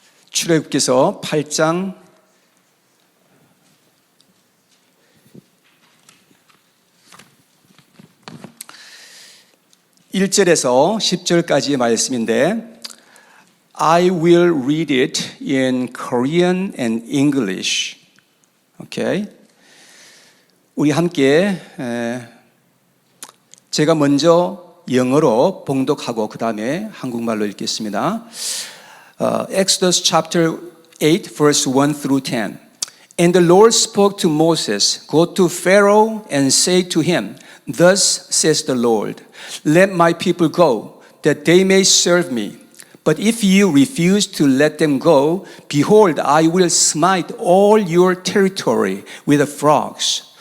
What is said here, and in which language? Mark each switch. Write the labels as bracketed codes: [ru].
[ko] 출애굽기서 8장 1절에서 10절까지의 말씀인데 [en] I will read it in Korean and English. Okay? [ko] 우리 함께 제가 먼저 영어로 봉독하고 그 다음에 한국말로 읽겠습니다. [en] Exodus chapter 8 verse 1 through 10. And the Lord spoke to Moses, Go to Pharaoh and say to him, Thus says the Lord, Let my people go, that they may serve me. But if you refuse to let them go, behold, I will smite all your territory with frogs.